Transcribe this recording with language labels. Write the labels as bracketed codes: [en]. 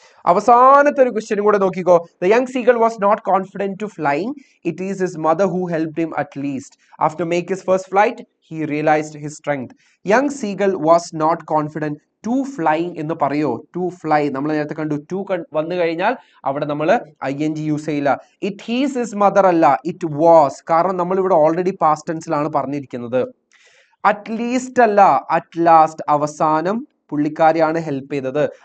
[ml] അവസാനത്തെ ഒരു ക്വസ്റ്റ്യനും കൂടെ നോക്കിക്കോ. [en] The young seagull was not confident to flying. It is his mother who helped him at least. After make his first flight, he realized his strength. Young seagull was not confident to flying [ml] എന്ന് പറയോ? To fly നമ്മൾ നേരത്തെ കണ്ടു. To വന്നു കഴിഞ്ഞാൽ അവിടെ നമ്മൾ ing use ചെയ്യില്ല. [en] It is his mother അല്ല, it was. [ml] കാരണം നമ്മൾ ഇവിടെ ഓൾറെഡി പാസ്റ്റ് ടെൻസിലാണ് പറഞ്ഞിരിക്കുന്നത്. [en] At least [ml] അല്ല, [en] at last [ml] അവസാനം പുള്ളിക്കാരിയാണ് ഹെൽപ്പ് ചെയ്തത്.